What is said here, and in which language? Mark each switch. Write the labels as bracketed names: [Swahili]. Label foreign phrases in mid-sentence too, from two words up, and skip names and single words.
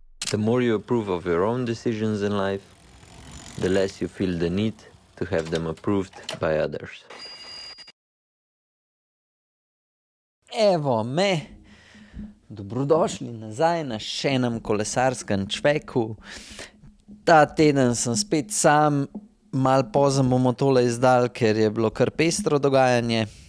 [English] The more you approve of your own decisions in life, the less you feel the need to have them approved by others. [Slovenian] Evo me, dobrodošli nazaj na še enem kolesarskem čveku. Ta teden sem spet sam, malo pozem bomo tole izdali, ker je bilo kar pestro dogajanje.